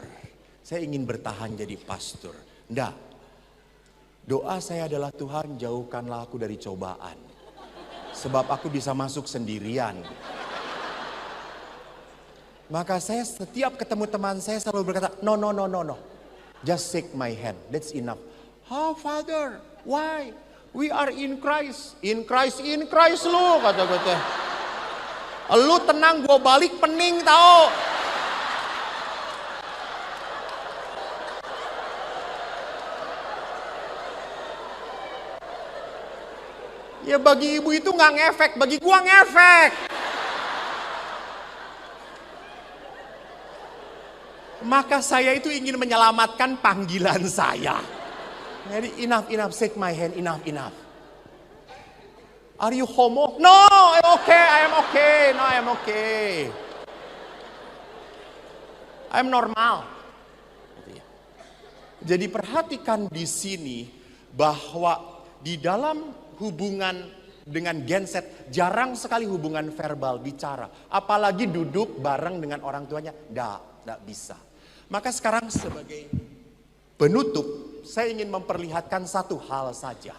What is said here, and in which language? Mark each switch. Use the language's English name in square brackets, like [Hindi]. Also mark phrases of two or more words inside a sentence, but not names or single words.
[Indonesian] Saya ingin bertahan jadi pastor. Enggak. Doa saya adalah Tuhan jauhkanlah aku dari cobaan. Sebab aku bisa masuk sendirian. Maka saya setiap ketemu teman saya selalu berkata, [English] no. Just shake my hand, that's enough. Oh father, why? We are in Christ. In Christ [Indonesian] lu, kata gue teh. Lu tenang, gue balik pening tau. Ya bagi ibu itu gak ngefek, bagi gua ngefek. Maka saya itu ingin menyelamatkan panggilan saya. [English] Jadi enough, shake my hand, enough. Are you homo? No, I am okay. No, I am okay. I'm normal. [Indonesian] Jadi perhatikan di sini bahwa di dalam hubungan dengan genset jarang sekali hubungan verbal bicara. Apalagi duduk bareng dengan orang tuanya, tidak bisa. Maka sekarang sebagai penutup, saya ingin memperlihatkan satu hal saja.